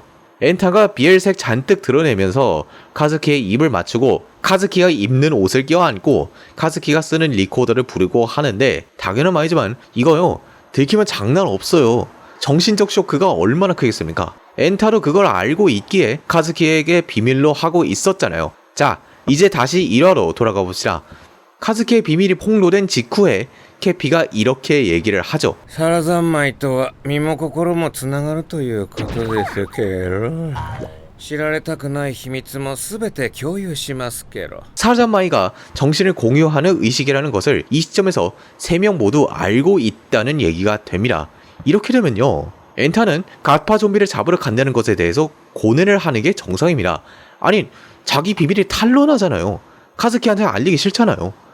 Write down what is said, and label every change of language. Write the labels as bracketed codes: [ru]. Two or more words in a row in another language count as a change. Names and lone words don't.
[ko] 엔타가 비엘색 잔뜩 드러내면서 카즈키의 입을 맞추고 카즈키가 입는 옷을 껴안고 카즈키가 쓰는 리코더를 부르고 하는데 당연한 말이지만 이거요 들키면 장난 없어요. 정신적 쇼크가 얼마나 크겠습니까? 엔타도 그걸 알고 있기에 카즈키에게 비밀로 하고 있었잖아요. 자, 이제 다시 1화로 돌아가 봅시다. 카즈키의 비밀이 폭로된 직후에 캐피가 이렇게 얘기를 하죠. [ja] サラザンマイとは身も心もつながるということですけど、知られたくない秘密もすべて共有しますけど。 [ko] 사라잔마이가 정신을 공유하는 의식이라는 것을 이 시점에서 3명 모두 알고 있다는 얘기가 됩니다. 이렇게 되면요, 엔타는 가파 좀비를 잡으러 간다는 것에 대해서 고뇌를 하는 게 정상입니다. 아니, 자기 비밀이 탄로나잖아요. 카즈키한테 알리기 싫잖아요.